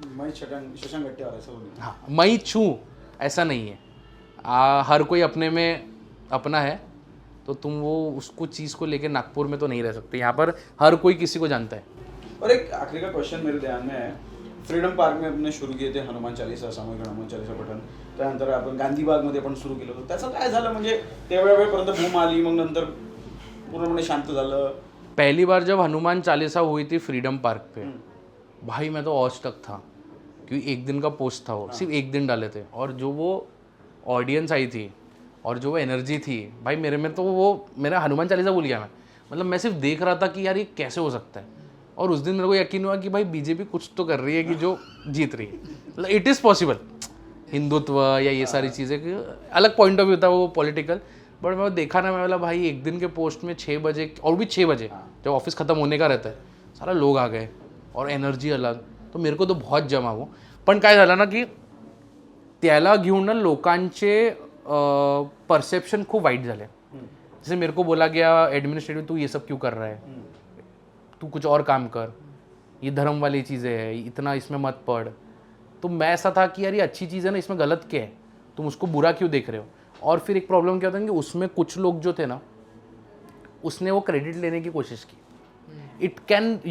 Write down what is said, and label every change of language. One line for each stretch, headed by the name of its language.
Hindi: मैं शशांक गट्टेवार ऐसा बोलूँ, हाँ मैं छूँ, ऐसा नहीं है। हर कोई अपने में अपना है, तो तुम वो उसको चीज़ को लेके नागपुर में तो नहीं रह सकते. यहाँ पर हर कोई किसी को जानता है. और एक आखिरी का क्वेश्चन मेरे ध्यान में है.
Marathi: फ्रीडम पार्क में आपण सुरू केले ते हनुमान चालीसा, सामूहिक हनुमान चालीसा पठण. त्यानंतर आपण गांधीबागमध्ये पण सुरू केलं होतं. त्याचं काय झालं, म्हणजे तेवढ्या वेळेपर्यंत बूम आली, मग नंतर पूर्णपणे शांत झालं.
Hindi: पहली बार जब हनुमान चालीसा हुई थी फ्रीडम पार्क पे, भाई मैं तो औसतक था, क्योंकि एक दिन का पोस्ट था वो, सिर्फ एक दिन डाले थे, और जो वो ऑडियंस आई थी और जो वो एनर्जी थी भाई मेरे में, तो वो मेरा हनुमान चालीसा भूल गया मैं. मतलब मैं सिर्फ देख रहा था कि यार ये कैसे हो सकता है. और उस दिन मेरे को यकीन हुआ कि भाई बीजेपी कुछ तो कर रही है कि जो जीत रही है. मतलब
English: It is possible.
Hindi: हिंदुत्व या ये सारी चीज़ें, अलग पॉइंट ऑफ व्यू था वो पॉलिटिकल. बट मैं देखा ना, मैं बोला भाई एक दिन के पोस्ट में 6 बजे, और भी 6 बजे जब ऑफिस ख़त्म होने का रहता है, सारा लोग आ गए और एनर्जी अलग. तो मेरे को तो बहुत जमा वो.
Marathi: पण काय झालं ना की त्याला घेऊन ना लोकांचे परसेप्शन खूप वाईट झाले.
Hindi: जैसे मेरे को बोला गया एडमिनिस्ट्रेटिव, तू ये सब क्यों कर रहा है, तू कुछ और काम कर, ये धर्म वाली चीज़ें है, इतना इसमें मत पढ़. तो मैं ऐसा था कि यार ये अच्छी चीज़ है ना, इसमें गलत क्या है, तुम उसको बुरा क्यों देख रहे हो. और फिर एक प्रॉब्लम क्या होता है कि उसमें कुछ लोग जो थे ना, उसने वो क्रेडिट लेने की कोशिश की.